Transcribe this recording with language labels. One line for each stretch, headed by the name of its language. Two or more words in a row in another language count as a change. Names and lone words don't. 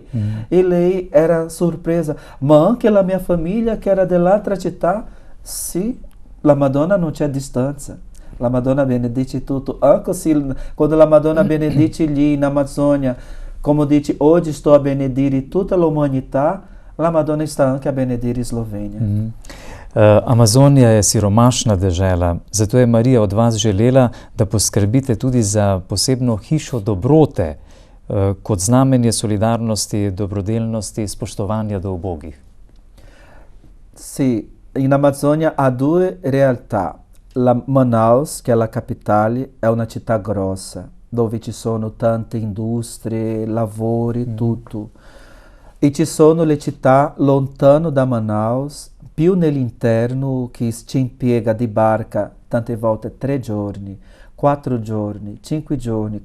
Italian: E lei era sorpresa: ma anche la mia famiglia che era dell'altra città? Sì, la Madonna non c'è distanza. La Madonna benedice tutto, anche se quando la Madonna benedice lì in Amazônia, come dice, oggi sto a benedire tutta l'umanità, la Madonna sta anche a benedire Slovenia.
Slovenian: Amazonija je siromašna dežela, zato je Marija od vas želela, da poskrbite tudi za posebno hišo dobrote, kot znamenje solidarnosti, dobrodelnosti, spoštovanja do ubogih.
Italian: Sì, in Amazônia há due realtà. Manaus, che è la capitale, è una città grossa, dove ci sono tante industrie, lavori, tutto. E ci sono le città lontano da Manaus, più nell'interno, che ci impiega di barca tante volte 3 giorni, 4 giorni, 5 giorni.